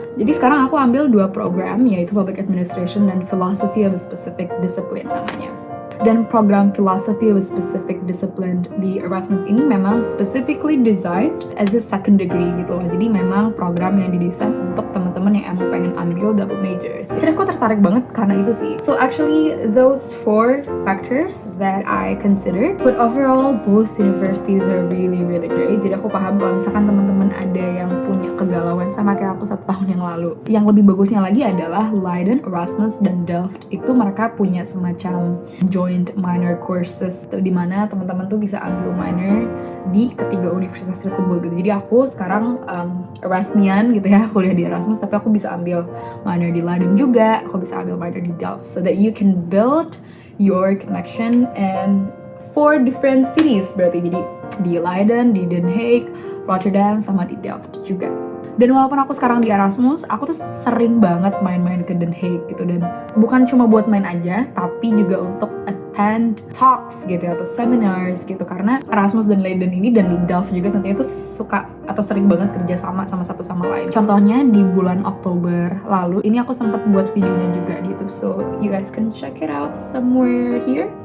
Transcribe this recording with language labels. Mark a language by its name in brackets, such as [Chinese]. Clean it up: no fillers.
[Indonesian] Jadi sekarang aku ambil 2 program, yaitu Public Administration dan Philosophy of a Specific Discipline namanya. Dan program Philosophy of a Specific Discipline di Erasmus ini memang [English] specifically designed as a second degree [Indonesian] gitu loh. Jadi memang program yang didesain untuk teman-teman yang emang pengen ambil double majors. Jadi aku tertarik banget karena itu sih. [English] So actually those 4 factors that I considered, but overall both universities are really great. [Indonesian] Jadi aku paham kalau misalkan teman-teman ada yang punya kegalauan sama kayak aku 1 tahun yang lalu. Yang lebih bagusnya lagi adalah Leiden, Erasmus, dan Delft itu mereka punya semacam joint minor courses di mana teman-teman tuh bisa ambil minor di ketiga universitas tersebut gitu. Jadi aku sekarang Erasmian gitu ya, kuliah di Erasmus, tapi aku bisa ambil minor di Leiden juga, aku bisa ambil minor di Delft, [English] so that you can build your connection in 4 different cities [Indonesian] berarti. Jadi di Leiden, di Den Haag, Rotterdam, sama di Delft juga. Dan walaupun aku sekarang di Erasmus, aku tuh sering banget main-main ke Den Haag gitu. Dan bukan cuma buat main aja, tapi juga untuk attend talks gitu atau seminars gitu. Karena Erasmus dan Leiden ini dan Delft juga tentunya tuh suka atau sering banget kerja sama satu sama lain. Contohnya di bulan Oktober lalu, ini aku sempat buat videonya juga di YouTube. [English] So you guys can check it out somewhere here.